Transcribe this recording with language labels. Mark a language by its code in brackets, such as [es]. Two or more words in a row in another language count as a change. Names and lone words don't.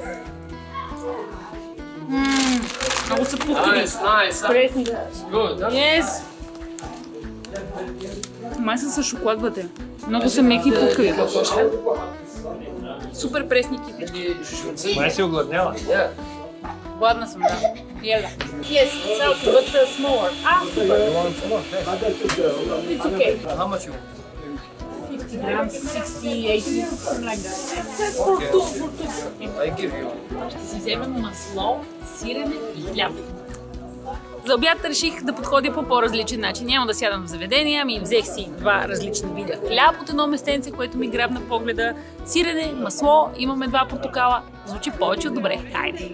[bg] Много са пухкави. Пресни. Yes! Май са с шоколад, бъде. Много са меки и пухкави. Супер пресни китички. Май си огладняла. Гладна съм, да. Ела. [en] Yes, salty, but smaller. Super. It's okay. How much you want? 50 grams, 60, 80, something like that. That's for two. I give you. [bg] Ще си вземем масло, сирене и хляб. За обяд реших да подходя по по-различен начин. Няма да сядам в заведение, ами взех си 2 различни вида хляб от едно местенце, което ми грабна погледа, сирене, масло, имаме 2 портокала. Звучи повече от добре. Хайде!